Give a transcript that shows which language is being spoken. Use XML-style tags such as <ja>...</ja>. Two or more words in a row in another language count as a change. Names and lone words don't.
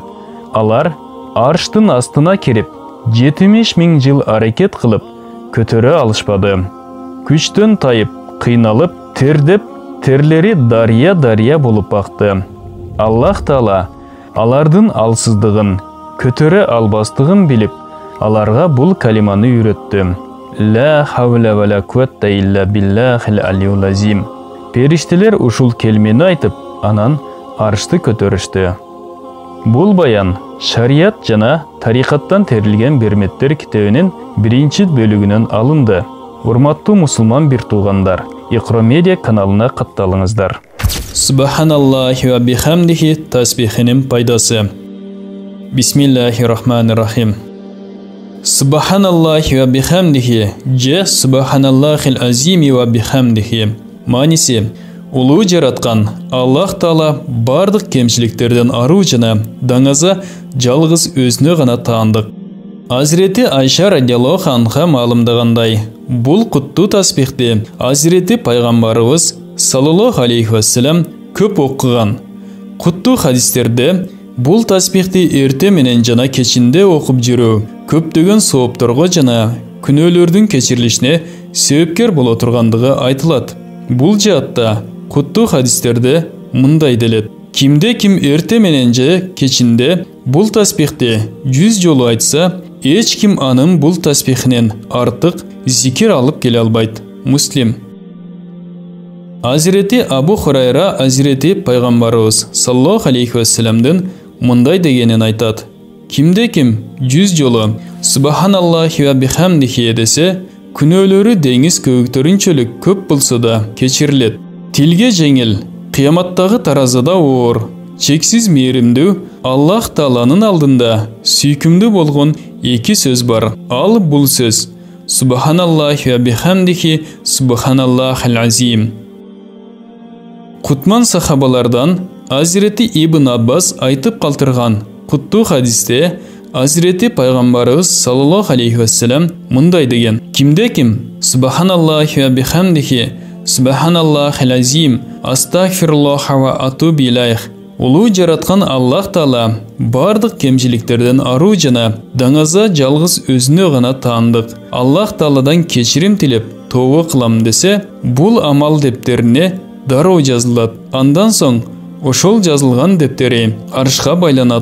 <ky>Алар арштын астына кирип, 70 000 жыл аракет кылып, көтөрө алышпады. Күчтөн тайып, кыйналып, тердеп, терлери дария болуп акты. Аллах Таала алардын алсыздыгын, көтөрө албастыгын билип, аларга бул калиманы үйрөттү.</ky> <ar>لا حول ولا قوة إلا بالله العلي العظيم.</ar> <ky>Периштелер ушул келмени айтып, анан аршты көтөрүштү. Бул баян шарият жана тарикаттан терилген берметтер китебинин 1-чи бөлүгүнөн алынды. Урматтуу мусулман бир туугандар, Iqro Media каналына катталыңыздар.</ky> <ar>سبحان الله وبحمده</ar> <ky>тасбихинин пайдасы.</ky> <ar>بسم الله الرحمن الرحيم. سبحان الله وبحمده, же سبحان الله العظيم وبحمده.</ar> <ky>Маниси, улуу жараткан Аллах Таала бардык кемчиликтерден аруу жана даңаза жалгыз өзүнө гана таандык. Азирети Айша</ky> <ar>رضي الله عنها</ar> <ky>маалымдагандай, бул куттуу тасбихти Азирети пайгамбарыбыз</ky> <ar>صلى الله عليه وسلم</ar> <ky>көп окуган. Куттуу хадистерде бул тасбихти эрте менен жана кечинде окуп жүрүү көптөгөн соопторго жана күнөөлөрдүн кечирилишине себепкер боло тургандыгы айтылат. Бул жаатта куттуу хадистерде мындай делет. Кимде ким эрте менен же кечинде бул тасбихти 100 жолу айтса, эч ким анын бул тасбихинен артык зикир алып келе албайт. Муслим. Азирети Абу Хурайра Азирети пайгамбарыбыз</ky> <ar>صلى الله عليه وسلم</ar> <ky>мындай дегенин айтат. Кимде ким 100 жолу</ky> <ar>سبحان الله وبحمده</ar> <ky>десе, күнөөлөрү деңиз көбүктөрүнчөлүк көп болсо да кечирилет. Тилге жеңил, кыяматтагы таразыда оор, чексиз мээримдүү Аллах Тааланын алдында сүйкүмдүү болгон 2 сөз бар. Ал бул сөз</ky> <ar>سبحان الله وبحمده سبحان الله العظيم.</ar> <ky>Кутман сахабалардан Азирети Ибн Аббас айтып калтырган куттуу хадисте Азирети пайгамбарыбыз</ky> <ar>صلى الله عليه وسلم</ar> <ky>мындай деген: кимде ким</ky> <ar>سبحان الله وبحمده سبحان الله العظيم أستغفر الله وأتوب إليه</ar> <ky>Улуу жараткан Аллах Таала бардык кемчиликтерден аруу жана даңаза жалгыз өзүнө гана таандык. Аллах Тааладан кечирим тилеп тооба кылам десе, бул амал дептерине дароо жазылат. Андан соң ошол жазылган дептери аршка байланат.</ky>